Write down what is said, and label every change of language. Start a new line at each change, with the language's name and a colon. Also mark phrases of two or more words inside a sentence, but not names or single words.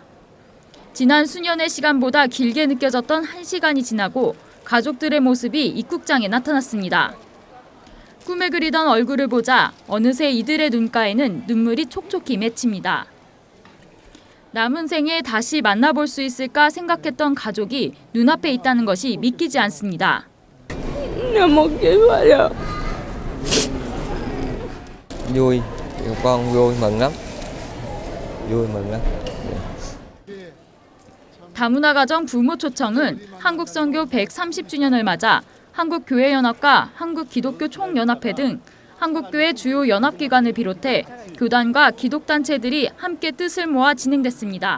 Korean: 지난 수년의 시간보다 길게 느껴졌던 1시간이 지나고 가족들의 모습이 입국장에 나타났습니다. 꿈에 그리던 얼굴을 보자 어느새 이들의 눈가에는 눈물이 촉촉히 맺힙니다. 남은 생에 다시 만나볼 수 있을까 생각했던 가족이 눈앞에 있다는 것이 믿기지 않습니다.
Vietnamese: Vui, con vui mừng lắm. Vui mừng lắm.
Korean: 다문화 가정 부모 초청은 한국 선교 130주년을 맞아 한국교회연합과 한국기독교총연합회 등 한국교회 주요 연합기관을 비롯해 교단과 기독단체들이 함께 뜻을 모아 진행됐습니다.